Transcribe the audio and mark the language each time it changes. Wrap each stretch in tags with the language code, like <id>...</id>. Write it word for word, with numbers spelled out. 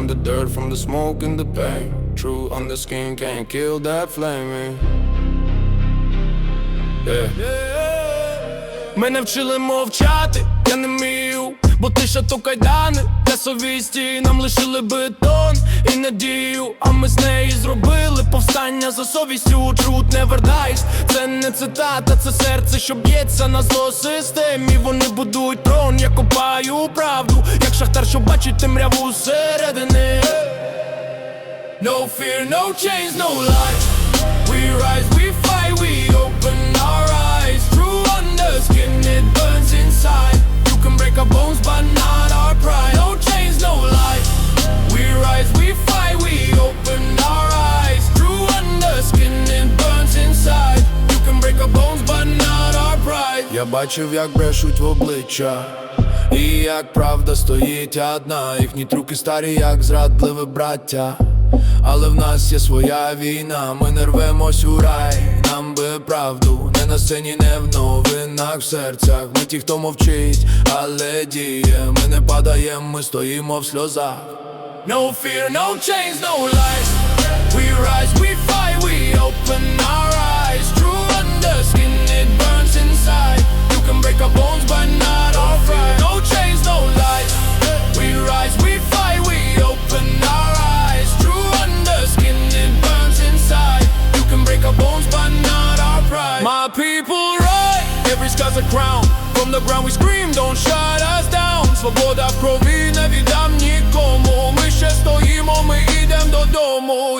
<en>dirt from the smoke and the pain. True on the skin, can't kill that flaming. Yeah.</en> <uk>Мене вчили мовчати, я не вмію, бо тиша то кайдани для совісті. Нам лишили бетон і надію, а ми з неї зробили повстання за совістю.</uk> <en>Truth never dies,</en> <uk>це не цитата, це серце, що б'ється на зло системі. Вони будують трон, я копаю правду, як шахтар, що бачить темряву зсередини.</uk> <en>No fear, no chains, no lies. We rise, we fight, we open our eyes. True under skin, it burns inside. You can break our bones, but not our pride. No chains, no lies. We rise, we fight, we open our eyes. True under skin, it burns inside. You can break our bones, but not our pride.</en> <uk>Я бачив, як брешуть в обличчя, і як правда стоїть одна. Їхні трюки старі, як зрадливі браття. Але в нас є своя війна, ми не рвемось у рай, нам би правду. Не на сцені, не в новинах, в серцях. Ми ті, хто мовчить, але діє. Ми не падаєм, ми стоїмо в сльозах.</uk> <en>No fear, no chains, no lies. We rise, we fight, we open our eyes. True under skin, it burns inside. You can break our bones, but not our pride. No chains, no lies. We rise, we fight, we open our eyes. True under skin, it burns inside. You can break our bones, but not our pride. My people rise. Every scar's a crown. From the ground we scream, don't shut us down.</en> <uk>Свобода в крові, не віддам нікому. Ми ще стоїмо, ми ідем додому.</uk>